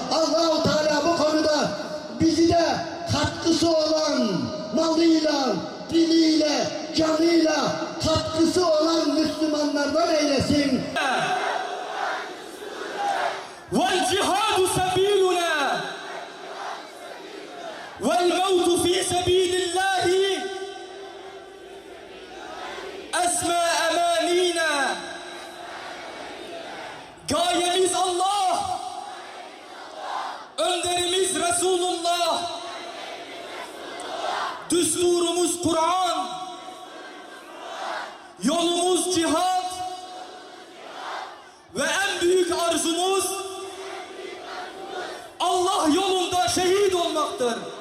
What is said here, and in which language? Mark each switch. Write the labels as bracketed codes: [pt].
[tr] Allah-u Teala bu konuda bizi de katkısı olan, malıyla, diliyle, canıyla katkısı olan Müslümanlardan eylesin. [ar] والجهاد سبيلنا والموت في سبيل الله أسمى أمانينا. [tr] Gayemiz Allah, önderimiz Resulullah, düsturumuz Kur'an, yolumuz cihat ve en büyük arzumuz Allah yolunda şehit olmaktır.